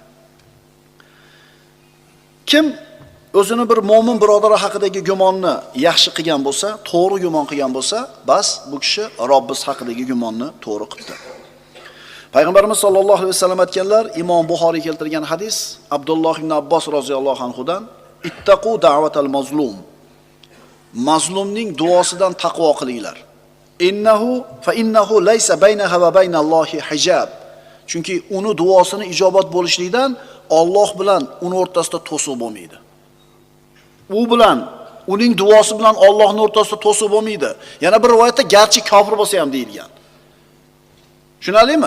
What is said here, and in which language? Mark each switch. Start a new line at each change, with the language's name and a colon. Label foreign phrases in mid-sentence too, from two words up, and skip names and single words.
Uzbek: Kim o'zini bir mo'min birodari haqidagi gumonni yaxshi qilgan bo'lsa, to'g'ri gumon qilgan bo'lsa, bas bu kishi Robbis haqidagi gumonni to'g'ri qildi. Payg'ambarimiz
Arabic: صلى الله عليه وسلم
Uzbek: aytganlar, Imom Buxoriy keltirgan hadis, Abdulloh ibn Abbos roziyallohu anhudan,
Arabic: اتقوا دعوة المظلوم.
Uzbek: Mazlumning duosidan taqvo qilinglar.
Arabic: إنه ليس بينها وبين الله حجاب.
Uzbek: Chunki uni duosini ijobat bo'lishligidan Alloh bilan uni o'rtasida to'siq bo'lmaydi. U bilan, uning duosi bilan Allohning o'rtasida to'siq bo'lmaydi. Yana bir rivoyatda garchi kofir bo'lsa ham deyilgan. Tushunalingmi?